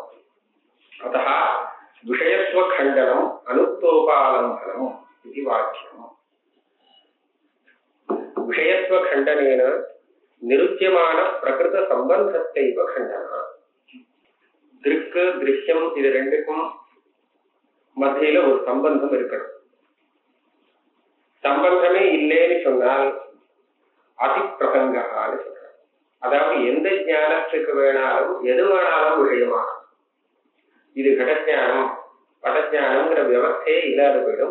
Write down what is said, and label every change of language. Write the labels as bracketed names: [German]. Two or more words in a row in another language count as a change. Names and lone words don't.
[Sanskrit] अतः विषयत्वखण्डनम् अनुक्तोपालम्बनम् इति वाक्यम्। विषयत्वखण्डनेन निरुच्यमान प्रकृत संबंधस्यैव खण्डनः। दृक् दृश्यम् [Tamil] இது ரெண்டுக்கும் மத்தியில ஒரு சம்பந்தம் இருக்கணும். சம்பந்தமே இல்லைன்னு சொன்னால் அதிப்பிரசங்ககான்னு சொல்றாங்க. அதாவது எந்த ஞானத்துக்கு வேணாலும் எது வேணாலும் விஷயமாகும். இது கடஞானம் படஞானம்ங்கிற வியவஸ்தையே இல்லாத போயிடும்.